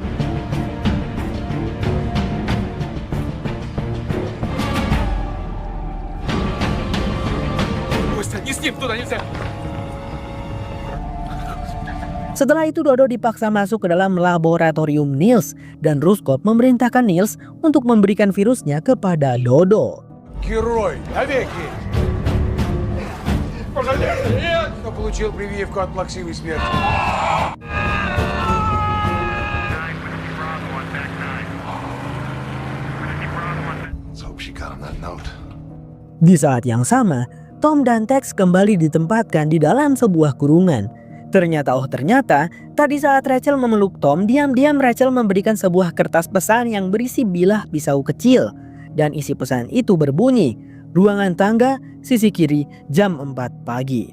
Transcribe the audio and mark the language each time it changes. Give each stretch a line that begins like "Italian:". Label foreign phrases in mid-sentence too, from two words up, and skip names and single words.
Indonesian: Setelah itu Dodo dipaksa masuk ke dalam laboratorium Niels dan Ruskov memerintahkan Niels untuk memberikan virusnya kepada Dodo.
Russian: Герой, навеки! Кто получил прививку от плаксивой смерти?
English: Let's hope she got him that note.
Indonesian: Di saat yang sama, Tom dan Tex kembali ditempatkan di dalam sebuah kurungan. Ternyata tadi saat Rachel memeluk Tom, diam-diam Rachel memberikan sebuah kertas pesan yang berisi bilah pisau kecil. Dan isi pesan itu berbunyi, "Ruangan tangga, sisi kiri, jam 4 pagi."